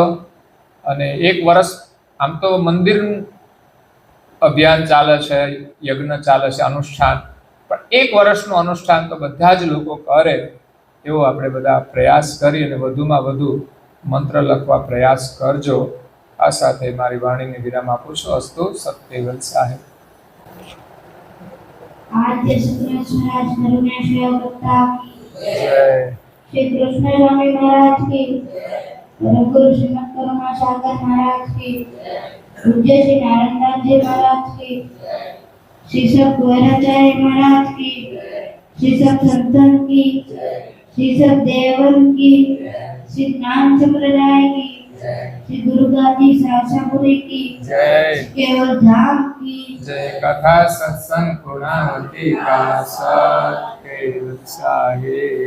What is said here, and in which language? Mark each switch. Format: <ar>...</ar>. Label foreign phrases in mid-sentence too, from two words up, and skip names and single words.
<gu>અને 1 વર્ષ આમ તો મંદિર અભિયાન ચાલે છે, યજ્ઞ ચાલે છે, અનુષ્ઠાન, પણ 1 વર્ષનું અનુષ્ઠાન તો બધા જ લોકો કરે એવો આપણે બધા પ્રયાસ કરી અને વધુમાં વધુ મંત્ર લખવા પ્રયાસ કરજો. આ સાથે મારી વાણીને વિરામ આપું છું. અસ્તુ સત્યવલ સાહેબ.</gu> <hi>आद्य सतराज महाराज करुणेश्वर वक्ता की जय. श्री कृष्ण स्वामी महाराज की, परम गुरु श्रीमद करुणा सागर महाराज की, पूज्य श्री नारायण जी महाराज की, श्री सब गौराचार्य महाराज की, श्री सब संतन की, श्री सब देवन की, श्री ज्ञान संप्रदाय की, श्री गुरु गादी सासापुरी की, जय. केवल धाम की जय. कथा सत्संग पूर्णावती का सत्य उत्साहे</hi>